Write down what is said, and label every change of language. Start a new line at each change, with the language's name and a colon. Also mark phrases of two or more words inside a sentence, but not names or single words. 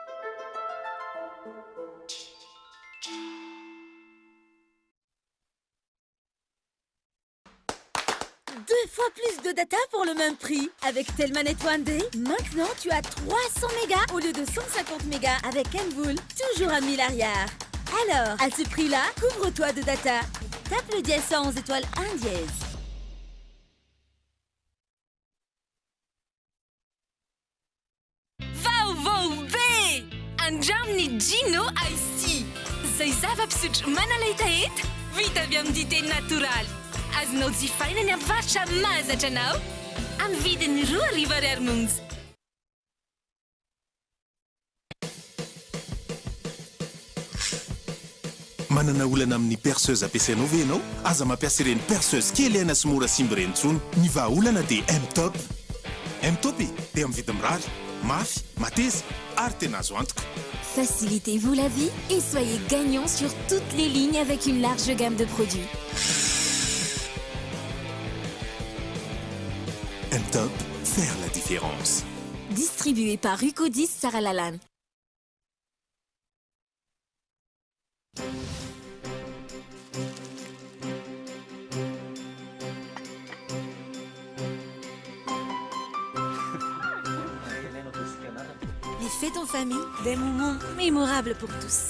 French: 2 fois plus de data pour le même prix. Avec Telmanet One Day, maintenant tu as 300 mégas au lieu de 150 mégas avec Envoul, toujours à 1000 arrières. Alors, à ce prix-là, couvre-toi de data. Tape le dièse 111 étoile 1 dièse. VVV!
Malagasy: Anjamni Gino IC. Zay zava-pisotro manaleta hety, vita avy amin'ny dité natural. Azonao jifaina ny amin'ny varotra mahazatra anao amin'ny vidiny 2 ariary monja. Manana olana amin'ny perceuse ampiasainao ve ianao? Aza mampiasa ireny perceuse kely aina sy mora simba ireny intsony. Ny vahaolana dia M-Top. M-Top dia amin'ny vidiny mirary, mafy, mateza ary tena azo antoka.
French: Facilitez-vous la vie et soyez gagnant sur toutes les lignes avec une large gamme de produits. M-Top, faire la différence. Distribué par Rucodis Sarah Lalanne. Les fêtes en famille, des moments mémorables pour tous.